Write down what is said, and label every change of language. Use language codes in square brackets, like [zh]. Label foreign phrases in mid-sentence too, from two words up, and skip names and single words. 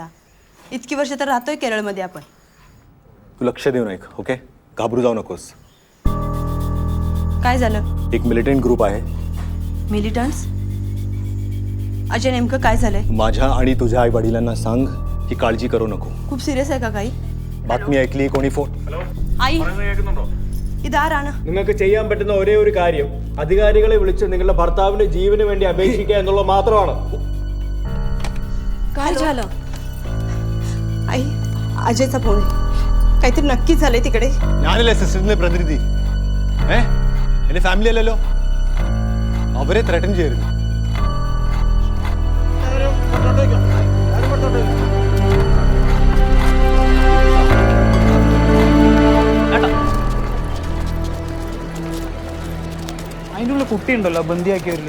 [mr] इतकी वर्ष तर राहतोय केरळमध्ये आपण. तू लक्ष देऊन ऐक, ओके? घाबरू जाऊ नकोस. काय झालं? एक मिलिटंट ग्रुप आहे. मिलिटंट्स? अजय, नेमकं काय झालंय? माझ्या आणि तुझ्या आई वडिलांना सांग की काळजी करू नको. खूप सिरियस आहे का काही? ബാത്മി ഐക്ലി കോണി ഫോൺ. [ml] आई, ഇതാരാണ്? നിങ്ങൾക്ക് ചെയ്യാൻ പറ്റുന്ന ഒരേ ഒരു കാര്യം അധികാരികളെ വിളിച്ച് നിങ്ങളുടെ ഭർത്താവിന്റെ ജീവന് വേണ്ടി അപേക്ഷിക്കുക എന്നുള്ളത് മാത്രമാണ്. [mr] काय झालं? आई, अजयचा फोन आहे. काहीतरी नक्कीच झालंय तिकडे. [ml] ഞാനല്ലേ സിസ്റ്ററിന്റെ പ്രതിനിധി. എന്റെ ഫാമിലി അല്ലല്ലോ. അവരെ ത്രെട്ടൻ ചെയ്യരുത്. അതിൻ്റെ ഉള്ള കുട്ടിയുണ്ടല്ലോ ബന്ദിയാക്കിയവരിൽ.